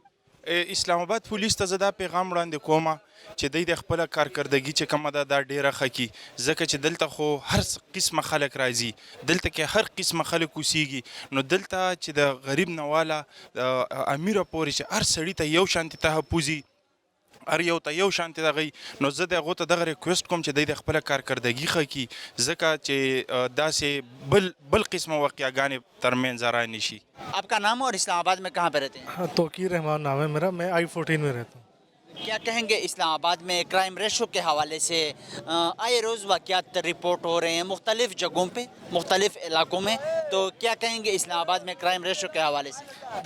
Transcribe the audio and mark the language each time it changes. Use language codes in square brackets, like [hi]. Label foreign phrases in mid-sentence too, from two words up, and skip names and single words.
[ps] اسلام آباد پولیس ته زه دا پیغام وړاندې کومه چې دوی د خپله کارکردګي چې کومه ده دا ډېره ښه کړي ځکه چې دلته خو هر قسمه خلک راځي دلته کې هر قسمه خلک اوسیږي نو دلته چې د غریب نه واله امیره پورې چې هر سړي ته یو شانتې تحفظ وي هر یو ته یو شانتې دغه نو زه د هغو ته دغه ریکویسټ کوم چې دوی د خپله کارکردګي ښه کړي ځکه چې داسې بل قسمه واقعیاګانې ترمنځ را نه شي [ur] آپ کا نام اور اسلام آباد میں کہاں پہ رہتے ہیں توقیر رحمان نام ہے میرا میں I-14 میں رہتا ہوں کیا کہیں گے اسلام آباد میں [en] crime ratio [ur] کے حوالے سے آئے روز واقعات رپورٹ ہو رہے ہیں مختلف جگہوں پہ مختلف علاقوں میں تو کیا کہیں گے اسلام آباد میں [en] crime ratio [ur] کے حوالے سے